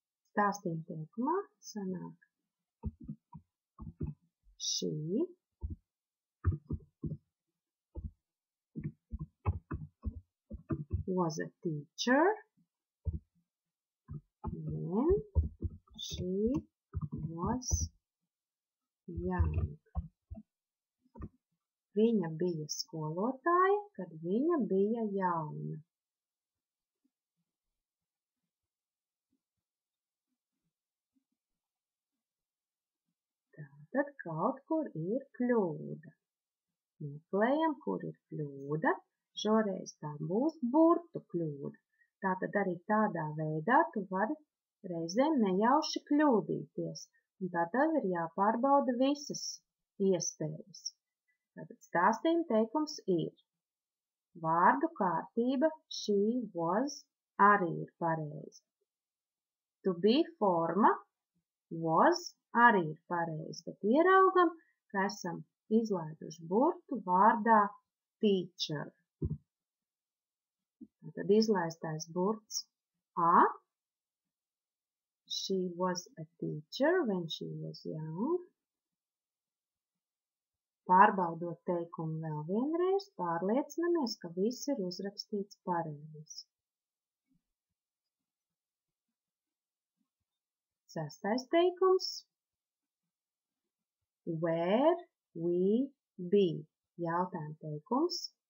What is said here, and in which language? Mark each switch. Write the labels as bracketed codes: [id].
[lv] Stāstījuma teikumā sanāk [en] she was a teacher when she was young. [lv] Viņa bija skolotāja, kad viņa bija jauna. Tātad kaut kur ir kļūda. Meklējam, kur ir kļūda. Šoreiz tā būs burtu kļūda. Tātad arī tādā veidā tu vari reizēm nejauši kļūdīties. Un tātad ir jāpārbauda visas iespējas. Tātad stāstījuma teikums ir. Vārdu kārtība [en] she was [lv] arī ir pareiza. To be forma was arī ir pareiza, bet ieraugam, ka esam izlaiduši burtu vārdā teacher. Tad izlaistais burts a. [en] She was a teacher when she was young. [lv] Pārbaudot teikumu vēl vienreiz, pārliecinamies, ka viss ir uzrakstīts pareizi. 6. teikums. [en] Where we be. [lv] Jautājuma teikums.